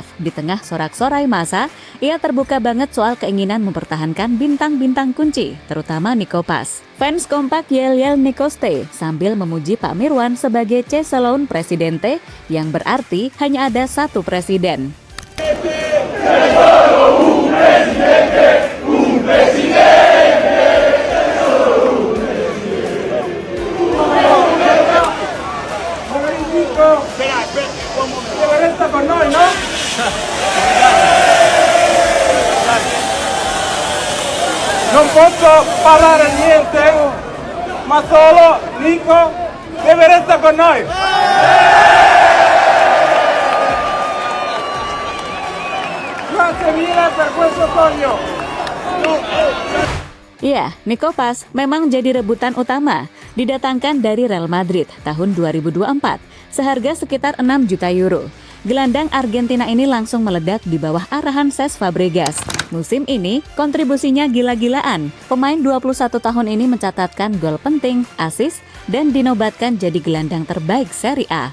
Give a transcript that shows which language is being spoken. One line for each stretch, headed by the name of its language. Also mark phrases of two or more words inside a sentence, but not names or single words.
Indonesian: Di tengah sorak-sorai massa, ia terbuka banget soal keinginan mempertahankan bintang-bintang kunci, terutama Nico Paz. Fans kompak yel-yel Nico Stay sambil memuji Pak Mirwan sebagai Calon Presidente, yang berarti hanya ada satu presiden.
Italian: Deve resta con noi, no? Non posso parlare niente, ma solo Nico deve resta con noi. Grazie mille per questo sogno.
Indonesian: Ya, Nico Paz memang jadi rebutan utama. Didatangkan dari Real Madrid tahun 2024, seharga sekitar 6 juta euro. Gelandang Argentina ini langsung meledak di bawah arahan Cesc Fabregas. Musim ini, kontribusinya gila-gilaan. Pemain 21 tahun ini mencatatkan gol penting, assist, dan dinobatkan jadi gelandang terbaik Serie A.